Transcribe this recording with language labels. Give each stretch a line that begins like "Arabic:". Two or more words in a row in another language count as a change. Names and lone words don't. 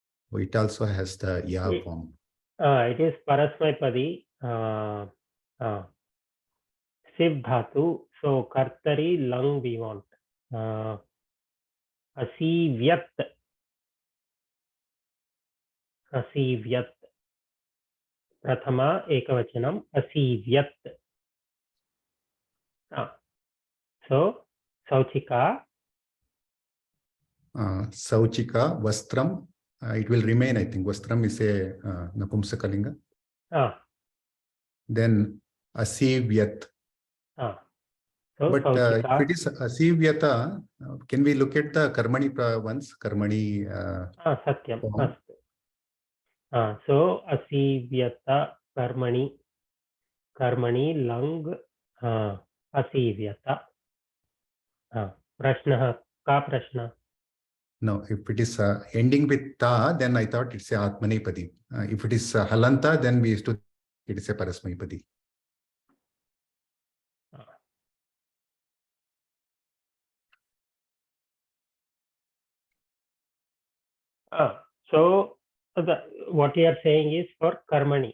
English: It also has the ya form. It is Parasmaipadi.
Sanskrit: सिव् धातु.
English: So
Sanskrit: कर्तरि लुङ्
English: we want.
Sanskrit: Asivyat. Asivyat. प्रथम एकवचनम् असीव्यत्. So Sauchika. सौचिक, वस्त्रम्.
English: It will remain, I think. Vastram is a Napumsakalinga. Then Asivyat. So But
Sanskrit: Sauchika.
English: if it is Asivyata, can we look at the Karmani once?
Sanskrit: Karmani. Satyam. So असीव्यत कर्मणि. कर्मणि लुङ् असीव्यत. प्रश्न। कः प्रश्न.
English: No, if it is ending with ta, then I thought it's a Atmanepadi. If it is halanta, then we used to it is a Parasmaipadi. So what you are saying is for Karmani.